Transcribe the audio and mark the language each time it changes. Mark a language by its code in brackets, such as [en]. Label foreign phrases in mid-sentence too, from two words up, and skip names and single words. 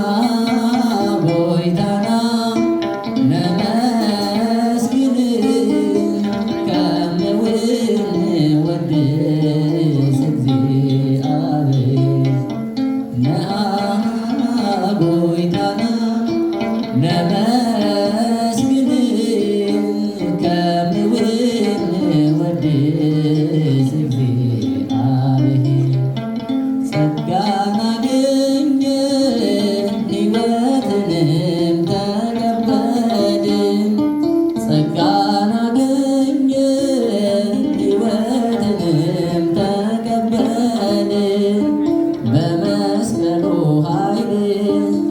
[ti] ጎይታና ነመስግን ከምውን ወድስ እግዚአብሔር ነአ ጎይታና ነመስግን ከምውን ወድስ እግዚአብሔር ጸጋን [am] አገኘን ሕይወትንም ተቀበልን ጸጋን አገኘን ሕይወትንም ተቀበልን በመስቀሉ ኃይል